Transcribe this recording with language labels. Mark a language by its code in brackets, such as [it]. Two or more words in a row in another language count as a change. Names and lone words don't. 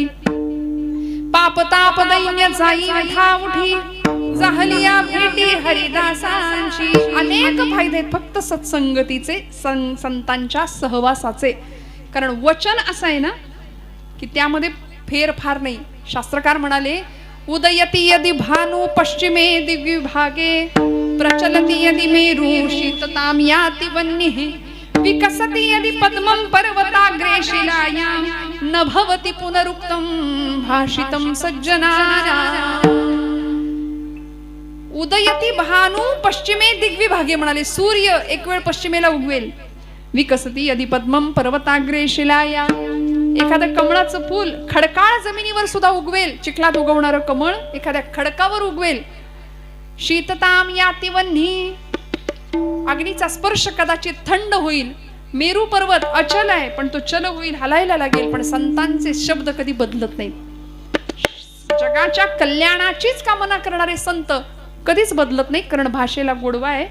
[mr] पाप ताप दैन्य जाई व्यथा उठी, जाहलिया भेटी हरिदासांची. अनेक फायदे आहेत फक्त सत्संगतीचे, संतांच्या सहवासाचे. कारण वचन असं आहे ना की त्यामध्ये फेरफार नाही. शास्त्रकार म्हणाले [sa] उदयती यदि भानु पश्चिमे दिव्यभागे, प्रचलति यदि मेरु शीततां याति वह्निः, विकसति यदि पद्मं पर्वताग्रे शिलायां, न भवति पुनरुक्तं भाषितं सज्जनानां. उदयती भानु पश्चिमे दिग्विभागे [mr] म्हणाले सूर्य एक वेळ पश्चिमेला उगवेल. [sa] विकसती यदि पद्मं पर्वताग्रे शिलाया, [mr] एखादं कमळाचं फूल खडकाळ जमिनीवर सुद्धा उगवेल. चिखलात उगवणारं कमळ एखाद्या खडकावर उगवेल. [sa] शीतताम याति वह्नी, [mr] अग्नीचा स्पर्श कदाचित थंड होईल. मेरू पर्वत अचल आहे पण तो चल होईल, हलायला लागेल. पण संतांचे शब्द कधी बदलत नाहीत. जगाच्या कल्याणाचीच कामना करणारे संत कधीच बदलत नाही, कारण भाषेला गोडवा आहे.